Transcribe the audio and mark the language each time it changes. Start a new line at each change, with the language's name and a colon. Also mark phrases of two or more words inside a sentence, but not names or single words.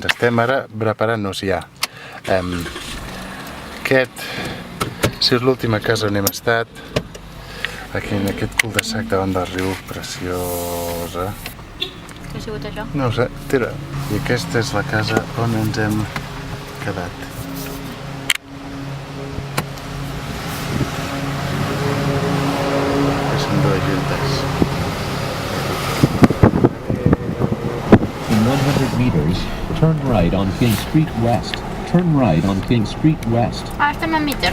Catalan: Estem ara preparant-nos ja. Si és l'última casa on hem estat, aquí en aquest cul-de-sac davant del riu, preciosa. que ha sigut això? No ho sé, tira. I aquesta és la casa on ens hem quedat. Que són dues juntes.
English: In 100 meters, turn right on King Street West. Turn right on King Street West.
Catalan: Ah, estem a mitja.